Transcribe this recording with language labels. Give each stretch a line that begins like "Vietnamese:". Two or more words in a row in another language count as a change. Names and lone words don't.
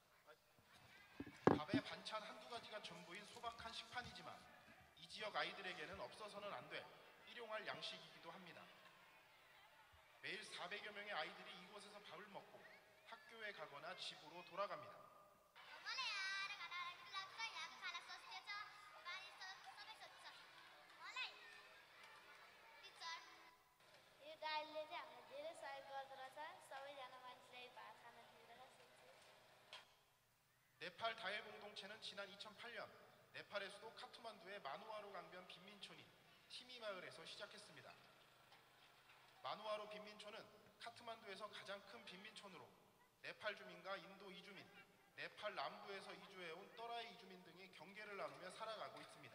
Korean: 밥에 반찬 한두 가지가 전부인 소박한 식판이지만 이 지역 아이들에게는 없어서는 안 돼 일용할 양식이기도 합니다. 매일 400여 명의 아이들이 이곳에서 밥을 먹고 학교에 가거나 집으로 돌아갑니다.
Nepali: दाइले चाहिँ हामीलाई धेरै सहयोग गर्दो रहेछ सबैजना मान्छेलाई भात खाना दिँदो रहेछ
Korean: 네팔 다일 공동체는 지난 2008년 네팔의 수도 카트만두의 마누아루 강변 빈민촌인 티미 마을에서 시작했습니다. 마누아루 빈민촌은 카트만두에서 가장 큰 빈민촌으로 네팔 주민과 인도 이주민, 네팔 남부에서 이주해온 떠라이 이주민 등이 경계를 나누며 살아가고 있습니다.